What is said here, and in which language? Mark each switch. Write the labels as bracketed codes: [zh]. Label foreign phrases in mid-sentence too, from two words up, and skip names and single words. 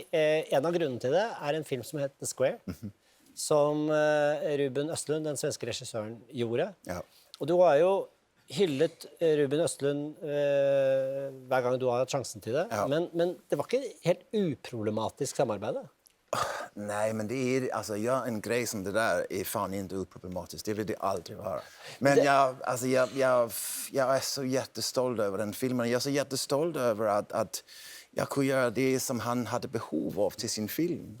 [no] En av grunnene til det er en film som heter The Square, som Ruben Östlund, den svenske regissøren, gjorde. Ja. Og du har jo hyllet Ruben Östlund hver gang du har hatt sjansen til det. Ja. Men det var ikke helt uproblematisk samarbeid. [sv] Nej, men det är alltså en grej som det där är fan inte oproblematiskt. Det vill det aldrig vara. Men jag är så jättestolt över den filmen. Jag är så jättestolt över att jag kunde göra det som han hade behov av till sin film.